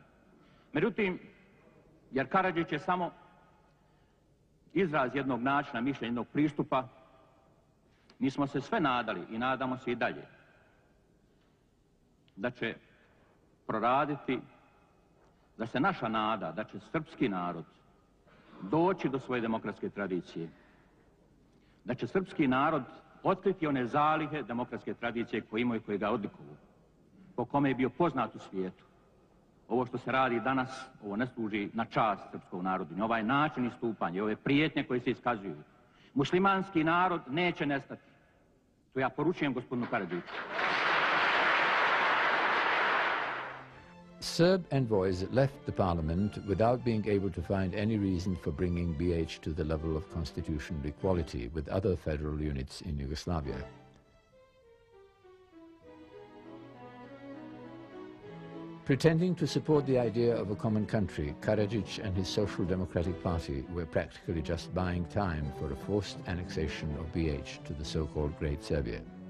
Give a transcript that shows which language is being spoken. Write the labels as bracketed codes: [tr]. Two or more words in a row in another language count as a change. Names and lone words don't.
[bs] Međutim, jer Karadžić je samo izraz jednog načina, mišljenja, jednog pristupa, mi smo se sve nadali i nadamo se i dalje da će proraditi, da se naša nada, da će srpski narod doći do svoje demokratske tradicije, da će srpski narod otkriti one zalihe demokratske tradicije koje imaju i koje ga odlikuju, po kome je bio poznat u svijetu. Ovo što se radi danas, ovo ne služi na čast srpskog narodu, ni ovaj način istupanja, ove prijetnje koje se iskazuju. Muslimanski narod neće nestati. To ja poručujem gospodinu Karadžiću. [en] Serb envoys left the parliament without being able to find any reason for bringing BH to the level of constitutional equality with other federal units in Yugoslavia. Pretending to support the idea of a common country, Karadžić and his Social Democratic Party were practically just buying time for a forced annexation of BH to the so-called Great Serbia.